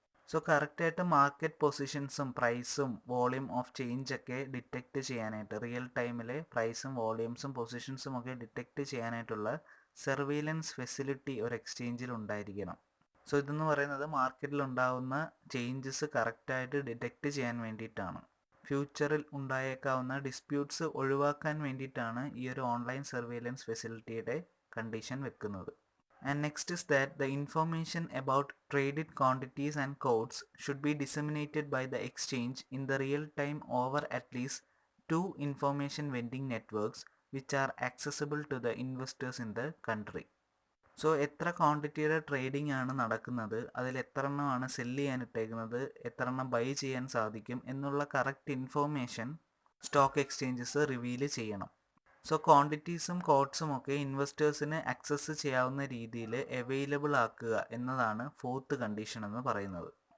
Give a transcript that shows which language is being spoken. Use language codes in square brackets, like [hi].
[ml] So കറക്റ്റായിട്ട് market പൊസിഷൻസും പ്രൈസും volume of change ഒക്കെ ഡിറ്റക്റ്റ് ചെയ്യാനായിട്ട്, റിയൽ ടൈമിലെ പ്രൈസും വോളിയൂംസും പൊസിഷൻസും ഒക്കെ ഡിറ്റക്റ്റ് ചെയ്യാനായിട്ടുള്ള സർവൈലൻസ് ഫെസിലിറ്റി ഒരു എക്സ്ചേഞ്ചിൽ ഉണ്ടായിരിക്കണം. സോ ഇതെന്ന് പറയുന്നത് മാർക്കറ്റിൽ ഉണ്ടാകുന്ന ചേഞ്ചസ് കറക്റ്റായിട്ട് ഡിറ്റക്റ്റ് ചെയ്യാൻ വേണ്ടിയിട്ടാണ്, ഫ്യൂച്ചറിൽ ഉണ്ടായേക്കാവുന്ന ഡിസ്പ്യൂട്ട്സ് ഒഴിവാക്കാൻ വേണ്ടിയിട്ടാണ് ഈ ഒരു ഓൺലൈൻ സർവൈലൻസ് ഫെസിലിറ്റിയുടെ കണ്ടീഷൻ വെക്കുന്നത്. [en] And next is that the information about traded quantities and codes should be disseminated by the exchange in the real time over at least 2 information vending networks which are accessible to the investors in the country. [ml] So എത്ര ക്വാണ്ടിറ്റിയുടെ trading ആണ് നടക്കുന്നത്, അതിൽ എത്ര എണ്ണമാണ് cell ചെയ്യാൻ ഇട്ടേക്കുന്നത്, എത്ര എണ്ണം ബൈ ചെയ്യാൻ സാധിക്കും എന്നുള്ള correct information stock exchanges reveal ചെയ്യണം. സോ ക്വാണ്ടിറ്റീസും കോഡ്സും ഒക്കെ ഇൻവെസ്റ്റേഴ്സിന് ആക്സസ് ചെയ്യാവുന്ന രീതിയിൽ അവൈലബിൾ ആക്കുക എന്നതാണ് ഫോർത്ത് കണ്ടീഷൻ എന്ന് പറയുന്നത്.